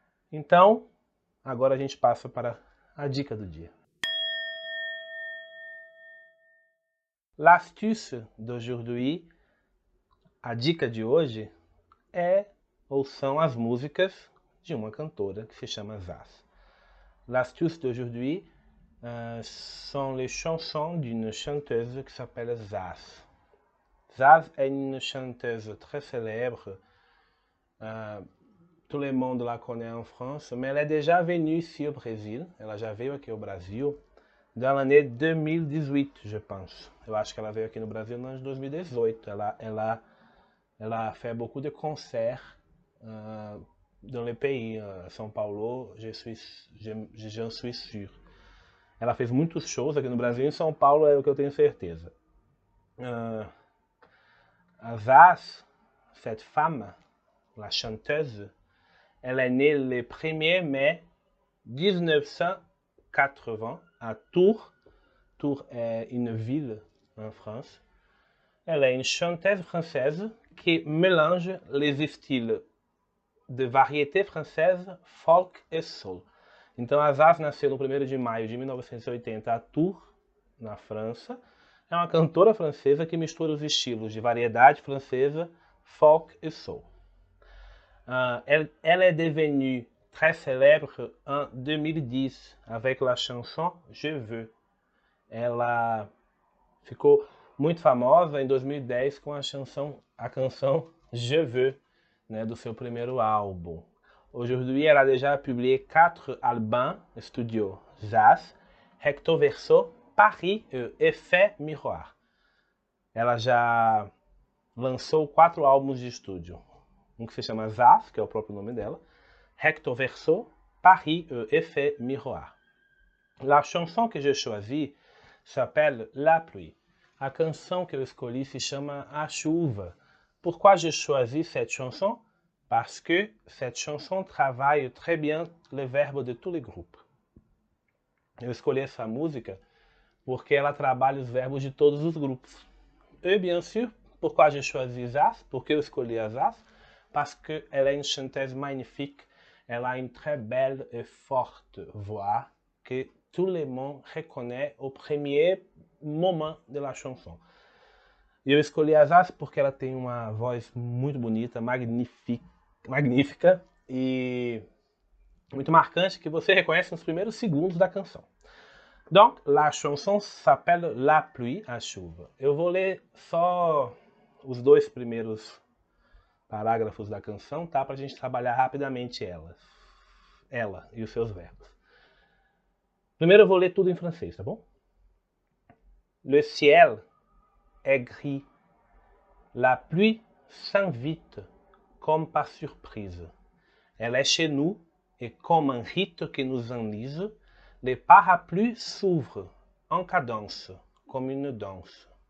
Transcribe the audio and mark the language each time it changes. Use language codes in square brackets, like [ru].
[pt] Então, agora a gente passa para a dica do dia. [fr] L'astuce d'aujourd'hui, [pt] a dica de hoje, são as músicas de uma cantora que se chama Zaz. [fr] L'astuce d'aujourd'hui sont les chansons d'une chanteuse qui s'appelle Zaz. Zaz est une chanteuse très célèbre. Tout le monde la connaît en France, mais elle est déjà venue ici au Brésil. [pt] Ela já veio aqui ao Brasil [fr] dans l'année 2018, je pense. [pt] Eu acho que ela veio aqui no Brasil no ano de 2018. [fr] Ela fait beaucoup de concerts dans le pays. São Paulo, j'en suis sûr. [pt] Ela fez muitos shows aqui no Brasil, em São Paulo é o que eu tenho certeza. [fr] A Zaz, cette femme, la chanteuse, elle est née le 1er mai 1980 à Tours. Tours est une ville en France. Elle est une chanteuse française qui mélange les styles de variété française, folk e soul. [pt] Então a Zaz nasceu no 1º de maio de 1980 a Tours, na França. É uma cantora francesa que mistura os estilos de variedade francesa, folk e soul. [fr] Elle est devenue très célèbre en 2010 avec la chanson Je veux. [pt] Ela ficou muito famosa em 2010 com a canção Je veux, né, do seu primeiro álbum. [fr] Aujourd'hui, elle a déjà publié 4 albums studio. [pt] Zaz, Recto Verso, Paris e Effet Miroir. Ela já lançou 4 álbuns de estúdio. Um que se chama Zaz, que é o próprio nome dela. [fr] Recto Verso, Paris et Effet Miroir. La chanson que j'ai choisie s'appelle La Pluie. [pt] A canção que eu escolhi se chama A Chuva. [fr] Pourquoi j'ai choisi cette chanson? Parce que cette chanson travaille très bien le verbe de tous les groupes. [pt] Eu escolhi essa música porque ela trabalha os verbos de todos os grupos. [fr] Et bien sûr, pourquoi j'ai choisi Zaz? [pt] Porque eu escolhi a Zaz? [fr] Parce qu'elle est une chanteuse magnifique. Elle a une très belle et forte voix que tout le monde reconnaît au premier moment de la chanson. [pt] E eu escolhi a Zaz porque ela tem uma voz muito bonita, magnífica e muito marcante que você reconhece nos primeiros segundos da canção. [fr] Donc, la chanson s'appelle La Pluie, a chuva. [pt] Eu vou ler só os 2 primeiros parágrafos da canção, tá? Pra gente trabalhar rapidamente ela e os seus verbos. Primeiro eu vou ler tudo em francês, tá bom? [fr] Le ciel est gris. La pluie s'invite comme par surprise. Elle est chez nous et comme un rite qui nous enlise, les parapluies s'ouvrent en cadence, comme une danse.